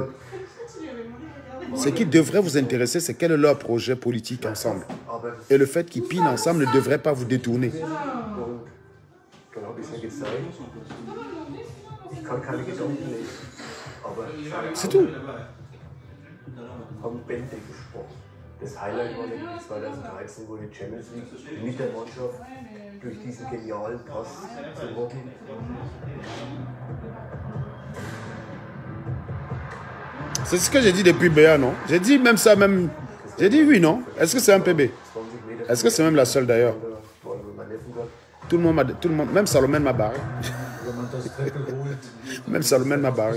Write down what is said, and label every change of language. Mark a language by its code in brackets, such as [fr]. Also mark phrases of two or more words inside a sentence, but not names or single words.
[fr] Ce qui devrait vous intéresser, c'est quel est leur projet politique ensemble. Et le fait qu'ils pinent ensemble ne devrait pas vous détourner. C'est tout. [de] Das Highlight war nämlich 2013, wo die Champions League mit der Mannschaft durch diesen genialen Pass zu Robben. [fr] C'est ce que j'ai dit depuis BA, non? J'ai dit même ça, même. J'ai dit oui, non? Est-ce que c'est un PB? Est-ce que c'est même la seule d'ailleurs? Tout le monde, même Salomon m'a barré. Même Salomon m'a barré.